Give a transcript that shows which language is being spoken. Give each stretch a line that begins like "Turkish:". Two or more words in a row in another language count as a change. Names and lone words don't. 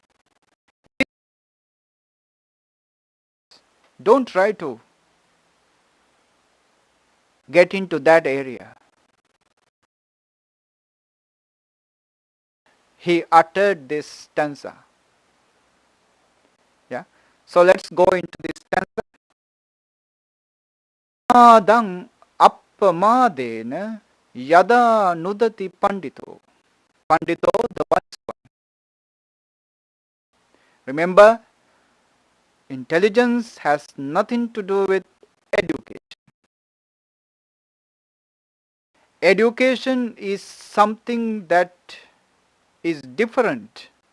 English: Don't try to get into that area. He uttered this stanza. Yeah. So let's go into this stanza.
Pali: Adang appamadena yada nudati pandito.
English: Pandito, the wise one. Remember, intelligence has nothing to do with education. Education is something that is different.